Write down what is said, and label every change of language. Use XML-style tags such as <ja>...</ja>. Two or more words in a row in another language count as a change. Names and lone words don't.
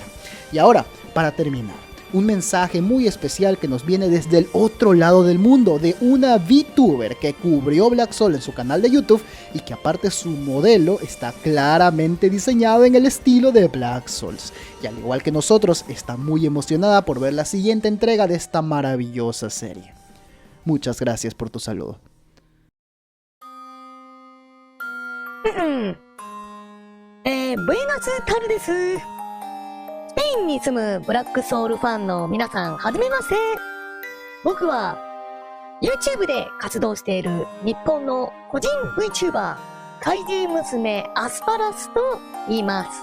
<es>Y ahora, para terminar, un mensaje muy especial que nos viene desde el otro lado del mundo, de una VTuber que cubrió Black Soul en su canal de YouTube y que aparte su modelo está claramente diseñado en el estilo de Black Souls. Y al igual que nosotros, está muy emocionada por ver la siguiente entrega de esta maravillosa serie. Muchas gracias por tu saludo. Buenas tardes.</es> <ja>スペインに住むブラックソウルファンの皆さん、はじめまして。僕は YouTube で活動している日本の個人 VTuber 怪獣娘アスパラスと言います。</ja>